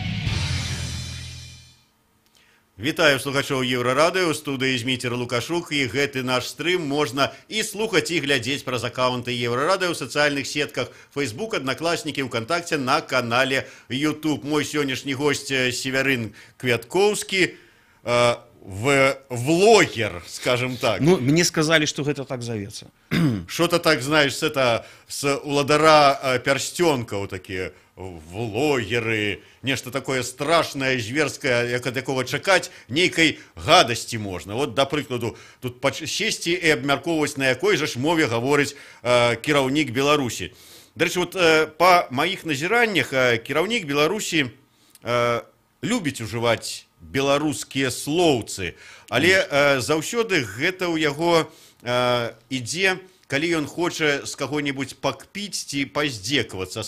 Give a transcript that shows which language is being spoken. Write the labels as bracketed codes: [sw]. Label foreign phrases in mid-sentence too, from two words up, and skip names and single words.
[be] Вітаю слухачоў Еўрарадыё, у студыі Зміцер Лукашук, і гэты наш стрым можна і слухаць, і глядзець праз акаунты Еўрарадыё ў сацыяльных сетках Facebook, Аднакласнікі, ВКонтакце, на канале YouTube. Мой сённяшні госць Севярын Квяткоўскі, влогер, [ru] скажем так. Ну, мне сказали, что это так зовется. Что-то так, знаешь, [be] с уладара перстёнкаў [ru] такие влогеры, [be] нешта [ru] такое страшное, зверское, [be] як ад якога чакаць нейкай гадасці можна. Вот, да прыкладу, тут сесці і абмяркоўваць, на якой жа ж мове гаворыць кіраўнік Беларусі. Дарэчы, вот па маіх назіраннях кіраўнік Беларусі любіць ужываць беларускія слоўцы, але заўсёды гэта ў яго ідзе, калі ён хоча з каго-небудзь пакпіць ці паздзекавацца.